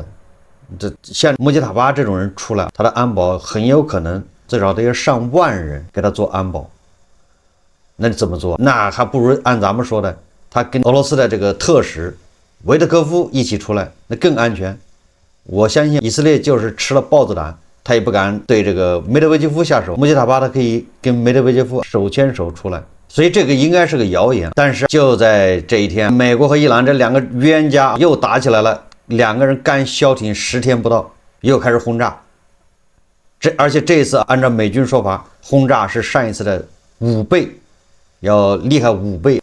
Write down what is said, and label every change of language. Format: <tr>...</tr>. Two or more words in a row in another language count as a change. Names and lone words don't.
<zh>這像穆杰塔巴這種人出來，他的安保很有可能最少得有上萬人給他做安保。那你怎麼做？那還不如按咱們說的，他跟俄羅斯的這個特使維特科夫一起出來，那更安全。我相信以色列就是吃了豹子膽，他也不敢對這個梅德韦傑夫下手。穆杰塔巴他可以跟梅德韦傑夫手牽手出來，所以這個應該是個謠言。但是就在這一天，美國和伊朗這兩個冤家又打起來了，兩個人剛消停10天不到，又開始轟炸。而且這一次按照美軍說法，轟炸是上一次的5倍，要厲害5倍。</zh>